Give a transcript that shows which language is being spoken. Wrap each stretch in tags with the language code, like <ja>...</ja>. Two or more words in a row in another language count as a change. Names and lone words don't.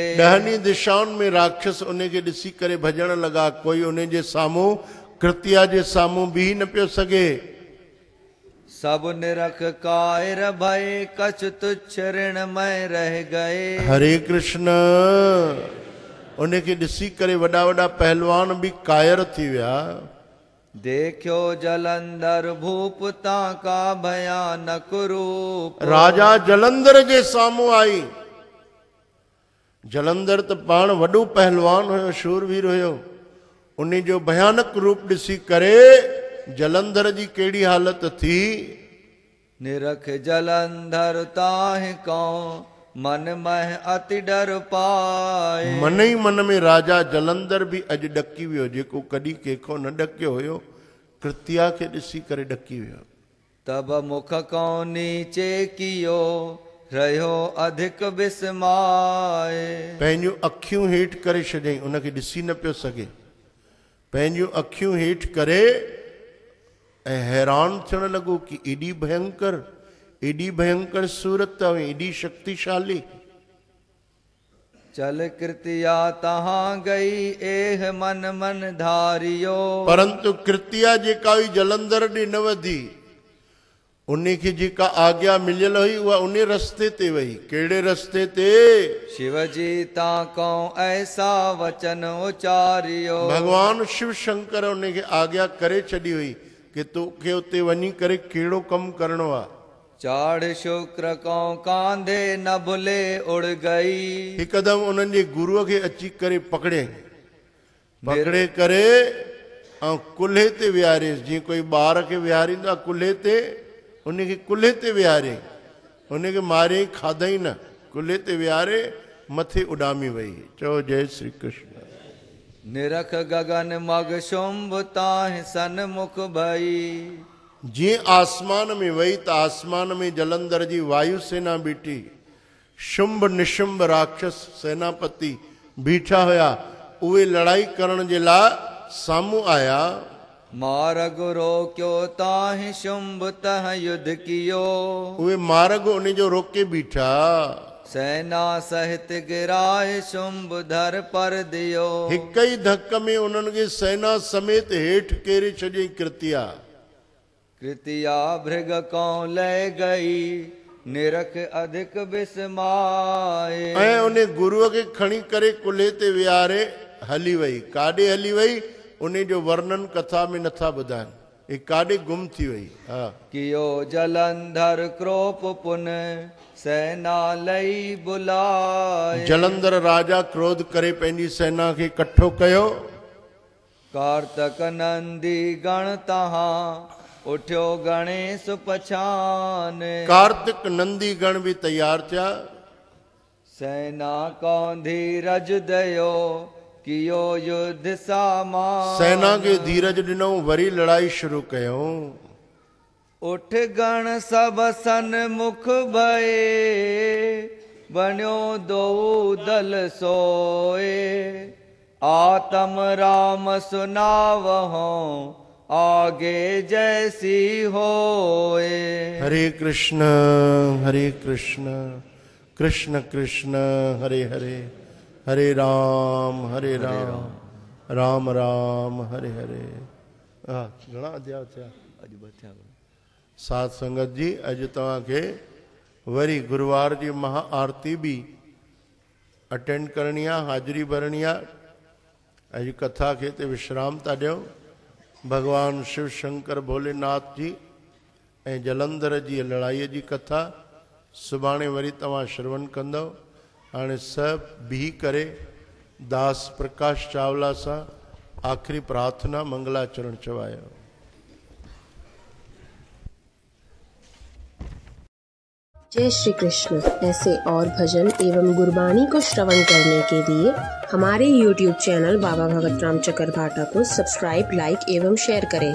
<sd>ॾहनी दिशाउनि में राक्षस उन खे ॾिसी करे भॼण लॻा। कोई उन जे साम्हूं, कृतिया जे साम्हूं बीह न पियो सघे।</sd> <hi>सब निरख कायर भय, कछ तुच्छ ऋण में रह गए।</hi> <sd>हरे कृष्ण। उन खे ॾिसी करे वॾा वॾा पहलवान बि कायर थी विया।</sd> <hi>देखियो जलंधर भूप, ताका भयानक रूप।</hi> <sd>राजा जलंधर जे साम्हूं आई। जलंधर त पाण वॾो पहलवान हुयो, शूरवीर हुयो। उन जो भयानक रूप ॾिसी करे जलंधर जी कहिड़ी हालत थी?</sd> <hi>निरख जलंधर ताहि को, मन मह अति डर पाए।</hi> <sd>मन ई मन में राजा जलंधर भी अॼु ॾकी वियो, जेको कॾहिं कंहिंखो न ॾकियो हुयो। कृतिया खे ॾिसी करे ॾकी वियो।</sd> <hi>तब मुख को नीचे कियो, रहियो अधिक विस्माए।</hi> <sd>पंहिंजूं अखियूं हेठि करे छॾियईं, उनखे ॾिसी न पियो सघे। पंहिंजूं अखियूं हेठि करे ऐं हैरान थियण लॻो कि एॾी भयंकर सूरत ऐं एॾी शक्तिशाली।</sd> <hi>चल कृतिया तहाँ गई एह मन मन धारियो।</hi> <sd>परंतु कृतिया जेका हुई जलंधर ॾे न वधी, उन्हीं खे जेका आज्ञा मिलियल हुई उहा उन रस्ते ते वई। कहिड़े रस्ते ते?</sd> <hi>शिवजी ताको ऐसा वचन उचारियो।</hi> <sd>भगवान शिव शंकर उन खे आज्ञा करे छॾी हुई कि तोखे उते वञी करे कहिड़ो कमु करणो आहे।</sd> <hi>चाढ़ शुक्र को कांधे न भुले उड़ गई।</hi> <sd>हिकदमि उन्हनि जे गुरूअ खे अची करे पकड़े करे ऐं कुल्हे ते विहारियसि। जीअं कोई ॿार खे विहारींदो आहे कुल्हे ते, उनखे कुल्हे ते विहारे, उनखे मारे खाधई न, कुल्हे ते विहारे मथे उॾामी वई। चओ जय श्री कृष्ण।</sd> <hi>निरख गगन मग शुंभ ताहि सन्मुख भई।</hi> <sd>जीअं आसमान में वई त आसमान में जलंधर जी वायु सेना बीठी, शुंभ निशुंभ राक्षस सेनापति बीठा हुया। उहे लड़ाई करण जे लाइ साम्हूं आया।</sd> <hi>मार्ग रोक्यो ताहि शुंभ तह युद्ध कियो।</hi> <sd>उहे मार्ग उन जो रोके बीठा।</sd> <hi>सेना सहित गिराए शुंभ धर पर दियो।</hi> <sd>हिक ई धक में उन्हनि खे सेना समेत हेठि केरे छॾियईं कृतिया।</sd> <hi>कृतिया भृग को ले गई निरख अधिक विस्माए।</hi> <sd>ऐं उन गुरूअ खे खणी करे कुल्हे ते विहारे हली वई। काॾे हली वई उन जो वर्णन कथा में नथा ॿुधाइनि, हे काॾे गुम थी वई। हा,</sd> <hi>कियो जलंधर क्रोप पुन सेना लई बुलाए।</hi> <sd>जलंधर राजा क्रोध करे पंहिंजी सेना खे इकट्ठो कयो।</sd> <hi>कार्तक नंदी गण तहां उठियो गणेश पछान।</hi> <sd>कार्तिक नंदी गण भी तैयार थिया।</sd> <hi>सेना को धीरज दयो कियो युद्ध सामान।</hi> <sd>सेना के धीरज ॾिनो, वरी लड़ाई शुरू कयूं।</sd> <hi>उठ गण सब सन्मुख भये बन्यो दो दल सोए। आत्म राम सुनावहो आगे जैसी होए। हरे कृष्ण कृष्ण कृष्ण हरे हरे, हरे राम राम राम हरे हरे।</hi> <sd>घणा अध्याय थिया? साध संगत जी, अॼु तव्हांखे वरी गुरुवार जी महा आरती भी अटेंड करणी आहे, हाज़िरी भरणी आहे। अॼु कथा खे ते विश्राम था ॾियूं। भगवान शिव शंकर भोलेनाथ जी ऐं जलंधर जी लड़ाईअ जी कथा सुभाणे वरी तव्हां श्रवण कंदव। हाणे सभु बीह करे दास प्रकाश चावला सां आख़िरी प्रार्थना मंगलाचरण चवायो। जय श्री कृष्ण।</sd> <hi>ऐसे और भजन एवं गुरबाणी को श्रवण करने के लिए हमारे YouTube चैनल बाबा भगत राम चकरभाटा को</hi> <en>subscribe, like</en> <hi>एवं शेयर करें।</hi>